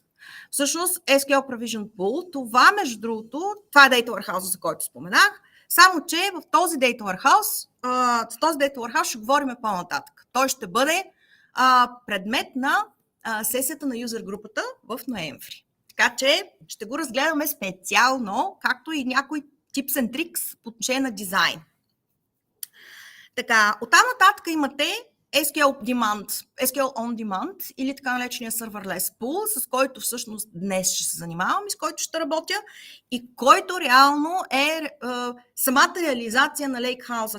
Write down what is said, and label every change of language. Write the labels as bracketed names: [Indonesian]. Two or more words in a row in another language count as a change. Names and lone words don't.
[Bulgarian] Всъщност SQL Provision Pool, това между другото, това е [English] Data Warehouse, [Bulgarian] за който споменах, само че в този [English] Data Warehouse [Bulgarian] ще говорим по-нататък. Той ще бъде предмет на сесията на юзер групата в ноември. Така че ще го разгледаме специално, както и някои [English] tips and tricks [Bulgarian] по отношение на дизайн. Така, оттам нататък имате SQL On Demand или така наречения Serverless Pool, с който всъщност днес ще се занимавам и с който ще работя и който реално е самата реализация на Lakehouse.